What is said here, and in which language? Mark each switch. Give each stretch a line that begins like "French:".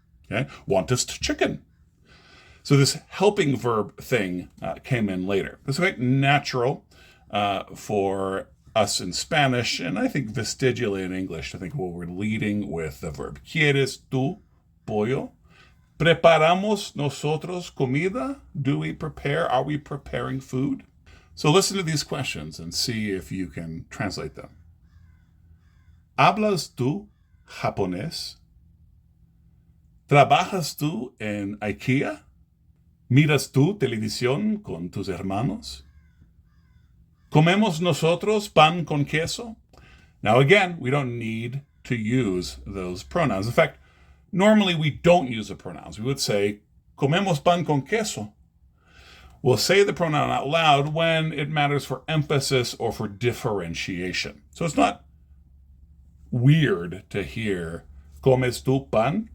English: Okay, wantest chicken. So this helping verb thing came in later. It's quite natural for us in Spanish, and I think vestigially in English, to think, well, we're leading with the verb.
Spanish: ¿Quieres tu pollo? ¿Preparamos nosotros comida?
English: Do we prepare? Are we preparing food? So listen to these questions and see if you can translate them.
Spanish: ¿Hablas tú japonés? ¿Trabajas tú en IKEA? ¿Miras tú televisión con tus hermanos? ¿Comemos nosotros pan con queso?
English: Now again, we don't need to use those pronouns. In fact, normally we don't use the pronouns. We would say,
Spanish: comemos pan con queso.
English: We'll say the pronoun out loud when it matters for emphasis or for differentiation. So it's not weird to hear,
Spanish: ¿comes tu pan?